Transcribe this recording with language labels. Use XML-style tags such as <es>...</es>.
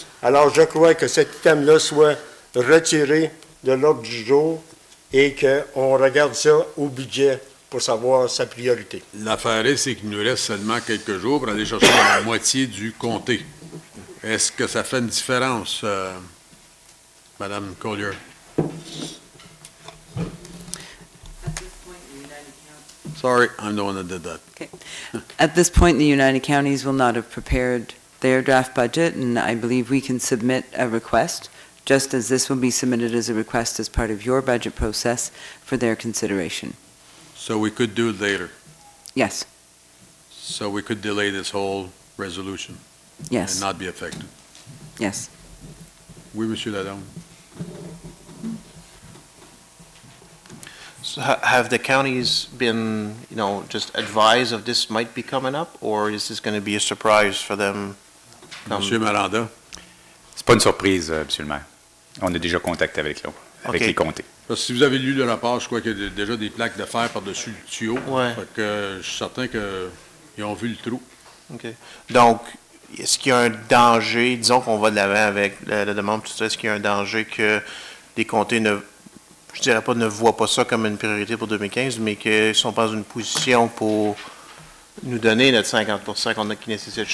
<fr>Alors, je crois que cet item-là soit retiré de l'ordre du jour et qu'on regarde ça au budget pour savoir sa priorité. L'affaire est, c'est qu'il nous reste seulement quelques jours pour aller chercher la moitié du comté. Est-ce que ça fait une différence, Madame Collier?</fr> <en>Sorry, I'm the one that did that. Okay. At this point, the United Counties will not have prepared their draft budget, and I believe we can submit a request, just as this will be submitted as a request as part of your budget process for their consideration. So we could do it later. Yes, So we could delay this whole resolution and yes, not be affected. yes.</en> <fr>Oui, Monsieur Lalonde.</fr> <en>So have the counties been, just advised of this might be coming up, or is this going to be a surprise for them?</en> <fr>Monsieur Maranda. C'est pas une surprise, Monsieur le maire. On a déjà contacté avec les comtés. Parce que si vous avez lu le rapport, je crois qu'il y a déjà des plaques de fer par-dessus le tuyau. Ouais. Fait que je suis certain qu'ils ont vu le trou. OK. Donc, est-ce qu'il y a un danger, disons qu'on va de l'avant avec la demande, tout ça, est-ce qu'il y a un danger que les comtés je dirais pas ne voient pas ça comme une priorité pour 2015, mais qu'ils ne sont pas dans une position pour nous donner notre 50% qui nécessite?</fr>